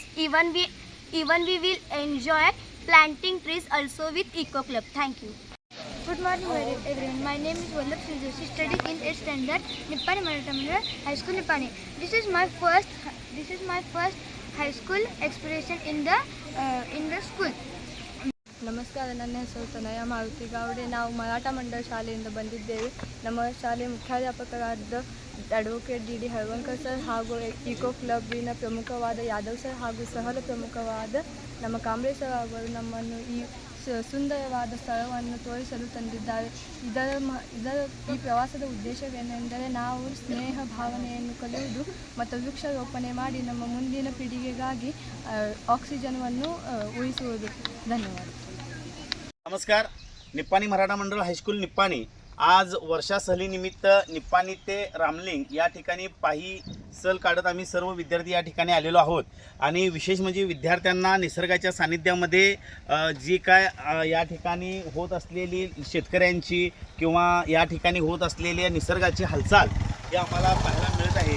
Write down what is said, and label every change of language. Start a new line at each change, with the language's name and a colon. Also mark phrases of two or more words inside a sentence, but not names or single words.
English: Even we will enjoy planting trees also with Eco Club. Thank you. Good morning everyone. My name is Vallabh Joshi, studying in 8th standard, Nippani Maratha Mandal High School, Nippani. This is my first high school experience in the school.
Kannada: ನಮಸ್ಕಾರ. ನನ್ನ ಹೆಸರು ತನಯ ಮಾರುತಿ ಗಾವಡೆ. ನಾವು ಮರಾಠ ಮಂಡಳ ಶಾಲೆಯಿಂದ ಬಂದಿದ್ದೇವೆ. ನಮ್ಮ ಶಾಲೆಯ ಮುಖ್ಯಾಧ್ಯಾಪಕರಾದ ಅಡ್ವೊಕೇಟ್ ಡಿ ಹಳವಂಕರ್ ಸರ್ ಹಾಗೂ ಇಕೋ ಕ್ಲಬ್ಬಿನ ಪ್ರಮುಖವಾದ ಯಾದವ್ ಸರ್ ಹಾಗೂ ಸಹಲ ಪ್ರಮುಖವಾದ ನಮ್ಮ ಕಾಂಬ್ಳೆ ಸರ್ ಅವರು ನಮ್ಮನ್ನು ಈ ಸುಂದರವಾದ ಸ್ಥಳವನ್ನು ತೋರಿಸಲು ತಂದಿದ್ದಾರೆ. ಈ ಪ್ರವಾಸದ ಉದ್ದೇಶವೇನೆಂದರೆ ನಾವು ಸ್ನೇಹ ಭಾವನೆಯನ್ನು ಕಲಿಯುವುದು ಮತ್ತು ವೃಕ್ಷಾರೋಪಣೆ ಮಾಡಿ ನಮ್ಮ ಮುಂದಿನ ಪೀಳಿಗೆಗಾಗಿ ಆಕ್ಸಿಜನವನ್ನು ಉಳಿಸುವುದು. ಧನ್ಯವಾದ.
Marathi: नमस्कार. निप्पाणी मराठा मंडळ हायस्कूल निप्पाणी आज वर्षा सहलीनिमित्त निप्पाणी ते रामलिंग या ठिकाणी पायी सहल काढत आम्ही सर्व विद्यार्थी या ठिकाणी आलेलो आहोत. आणि विशेष म्हणजे विद्यार्थ्यांना निसर्गाच्या सानिध्यामध्ये जी काय या ठिकाणी होत असलेली शेतकऱ्यांची किंवा या ठिकाणी होत असलेली निसर्गाची हालचाल ही आम्हाला पाहायला मिळत आहे.